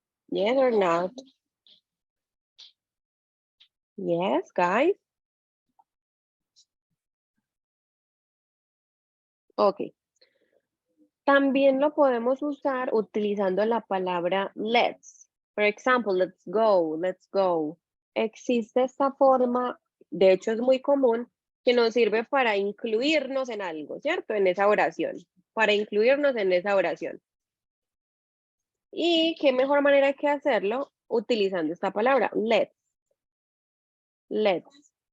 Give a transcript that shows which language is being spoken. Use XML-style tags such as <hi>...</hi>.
<en>Yes or not? Yes, guys. Ok.</en> <es>También lo podemos usar utilizando la palabra let's.</es> <en>For example, let's go, let's go.</en> <es>Existe esta forma, de hecho es muy común, que nos sirve para incluirnos en algo, ¿cierto? En esa oración, para incluirnos en esa oración. Y qué mejor manera que hacerlo utilizando esta palabra, let's. Let's.</es>